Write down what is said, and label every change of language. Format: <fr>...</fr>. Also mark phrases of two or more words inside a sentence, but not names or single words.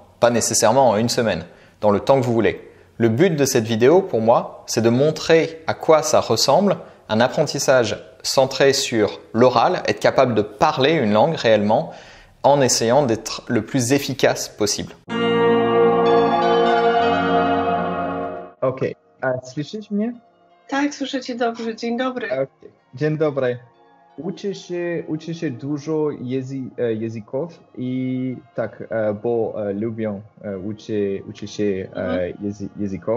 <fr>Pas nécessairement en une semaine, dans le temps que vous voulez. Le but de cette vidéo, pour moi, c'est de montrer à quoi ça ressemble un apprentissage centré sur l'oral, être capable de parler une langue réellement en essayant d'être le plus efficace possible.</fr> <pl>Okej, a słyszysz mnie? Tak, słyszę cię dobrze. Dzień dobry. Okej. Dzień dobry. Uczy się dużo języków i tak, bo lubię uczy się języków.</pl>